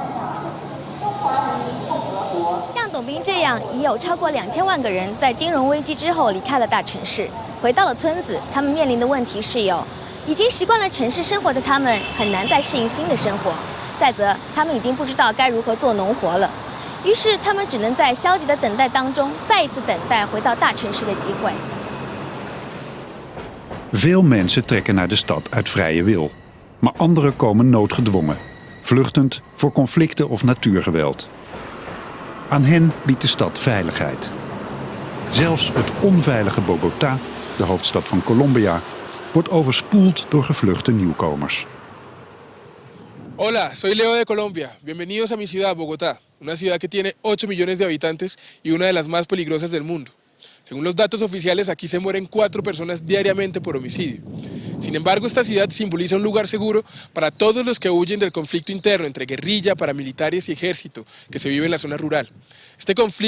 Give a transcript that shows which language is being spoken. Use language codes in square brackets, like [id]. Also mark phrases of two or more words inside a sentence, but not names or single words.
[zh] 像董斌这样，已有超过2000万个人在金融危机之后离开了大城市，回到了村子。他们面临的问题是已经习惯了城市生活的他们很难再适应新的生活，再则他们已经不知道该如何做农活了，于是他们只能在消极的等待当中，再一次等待回到大城市的机会。 [nl] Veel mensen trekken naar de stad uit vrije wil, maar anderen komen noodgedwongen, vluchtend voor conflicten of natuurgeweld. Aan hen biedt de stad veiligheid. Zelfs het onveilige Bogota, de hoofdstad van Colombia, wordt overspoeld door gevluchte nieuwkomers. [es] Hola, soy Leo de Colombia. Bienvenidos a mi ciudad, Bogotá, una ciudad que tiene 8 millones de habitantes y una de las más peligrosas del mundo. Según los datos oficiales, aquí se mueren 4 personas diariamente por homicidio. Sin embargo, esta ciudad simboliza un lugar seguro para todos los que huyen del conflicto interno entre guerrilla, paramilitares y ejército que se vive en la zona rural.